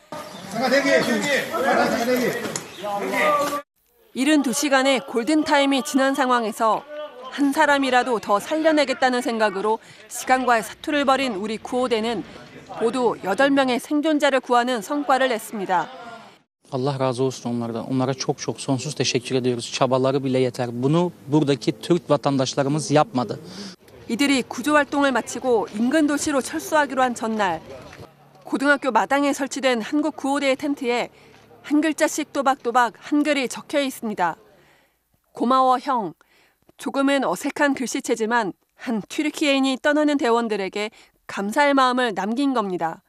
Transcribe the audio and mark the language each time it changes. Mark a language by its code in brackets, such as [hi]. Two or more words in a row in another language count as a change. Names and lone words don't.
[ko] 72시간의 골든타임이 지난 상황에서 한 사람이라도 더 살려내겠다는 생각으로 시간과의 사투를 벌인 우리 구호대는 모두 8명의 생존자를 구하는 성과를 냈습니다. [tr] Allah razı olsun onlardan. Onlara çok sonsuz teşekkür ediyoruz. Çabaları bile yeter. Bunu buradaki Türk vatandaşlarımız yapmadı. [ko] 이들이 구조 활동을 마치고 인근 도시로 철수하기로 한 전날 고등학교 마당에 설치된 한국 구호대의 텐트에 한 글자씩 또박또박 한글이 적혀 있습니다. 고마워 형. 조금은 어색한 글씨체지만 한 튀르키예인이 떠나는 대원들에게 감사의 마음을 남긴 겁니다.